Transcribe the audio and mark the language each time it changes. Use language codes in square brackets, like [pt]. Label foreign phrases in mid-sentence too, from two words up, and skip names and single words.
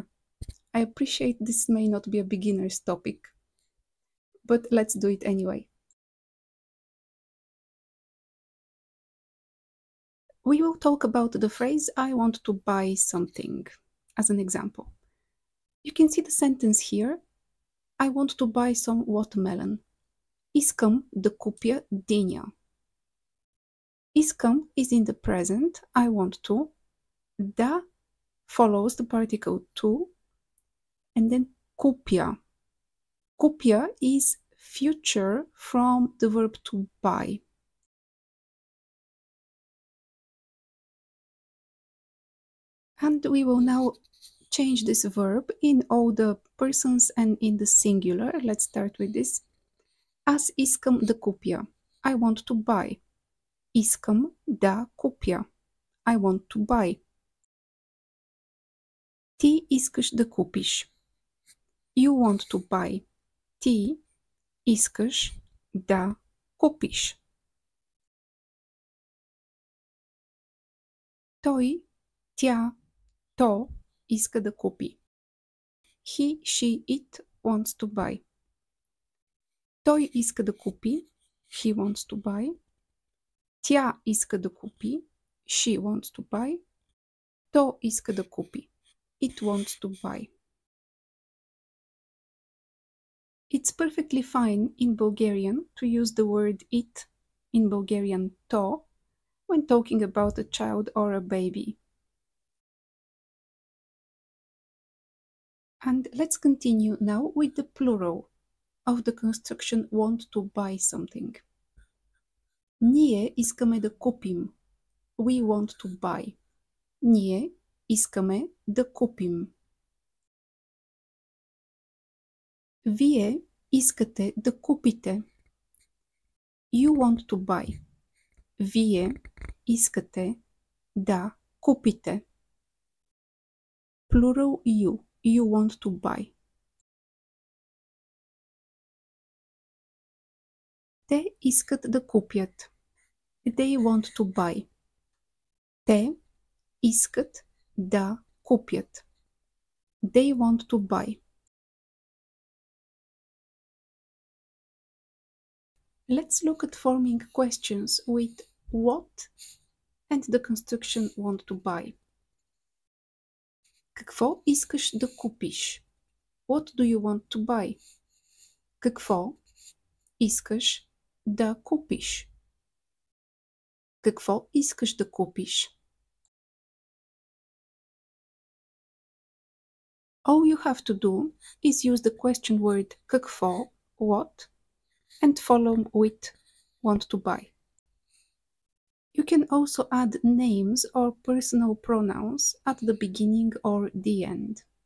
[en] I appreciate this may not be a beginner's topic, but let's do it anyway. We will talk about the phrase I want to buy something as an example. You can see the sentence here. I want to buy some watermelon. [bg] Искам да купя диня. [en] Искам is in the present, I want to. Да follows the particle to, and then купя. Купя is future from the verb to buy. And we will now change this verb in all the persons and in the singular. Let's start with this. [bg] Аз искам да купя. [en] I want to buy. [bg] Искам да купя. [en] I want to buy. [bg] Ти искаш да купиш. [en] You want to buy. [bg] Ти искаш да купиш. Той, тя, то иска да купи. [en] He, she, it wants to buy. [bg] Той иска да купи. [en] He wants to buy. [bg] Тя иска да купи. [en] She wants to buy. [bg] То иска да купи. [en] It wants to buy. It's perfectly fine in Bulgarian to use the word it, in Bulgarian to, when talking about a child or a baby. And let's continue now with the plural of the construction want to buy something. [bg] Ние искаме да купим. [en] We want to buy. [bg] Ние искаме да купим. Вие искате да купите. [en] You want to buy. [bg] Вие искате да купите. [en] Plural you. You want to buy. [bg] Те искат да купят. [en] They want to buy. [bg] Те искат да купят. [en] They want to buy. Let's look at forming questions with what and the construction want to buy. [bg] Какво искаш да купиш? What do you want to buy? Какво искаш да купиш? Какво искаш да купиш? [en] All you have to do is use the question word какво, what, and follow with want to buy. You can also add names or personal pronouns at the beginning or the end.